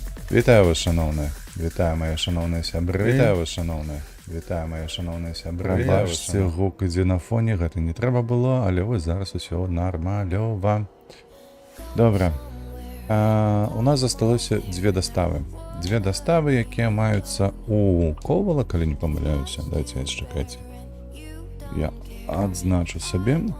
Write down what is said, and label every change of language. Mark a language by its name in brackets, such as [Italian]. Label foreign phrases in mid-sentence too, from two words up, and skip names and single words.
[Ukrainian] Вітаю вас, шановні. Вітаю, мої шановні сябри. Вітаю вас, шановні. Вітаю, мої шановні сябри. Бачите, [Belarusian] гук ідзе на фоне, гэта не трэба было, але вось зараз усё нармалёва. Добра. У нас засталося две доставы. Две доставы, якія маюцца у Ковала, калі не памыляюся. Дайце, чакайце. Я адзначу сабе.